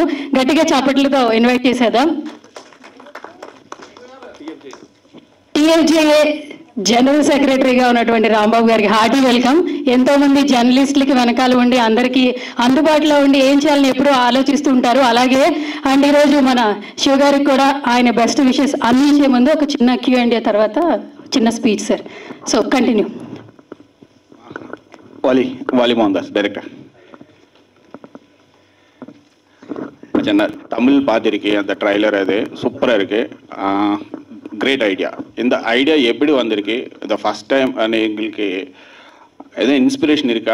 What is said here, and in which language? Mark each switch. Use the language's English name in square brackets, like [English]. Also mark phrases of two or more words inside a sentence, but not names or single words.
[Telugu] గట్టిగా చప్పట్లతో ఇన్వైట్ చేసేద్దాం. TFJA జనరల్ సెక్రటరీగా ఉన్నటువంటి రాంబాబు గారికి [English] hearty welcome. [Telugu] ఎంతో మంది జర్నలిస్టులకి వెనకాల ఉండి అందరికీ అందుబాటులో ఉండి ఏం చేయాలని ఎప్పుడూ ఆలోచిస్తూ ఉంటారు. అలాగే అండ్ ఈరోజు మన శివ గారికి కూడా ఆయన [English] best wishes [Telugu] అందించే ముందు ఒక చిన్న Q&A తర్వాత చిన్న స్పీచ్ సార్. [English] so continue. [Tamil] வாலி மோகன்தாஸ் டைரக்டர். தமிழ் பார்த்துருக்கேன், அந்த ட்ரைலர் அது சூப்பராக இருக்குது, [English] great idea. [Tamil] இந்த ஐடியா எப்படி வந்திருக்கு? இந்த [English] first time [Tamil] எங்களுக்கு எதுவும் இன்ஸ்பிரேஷன் இருக்கா?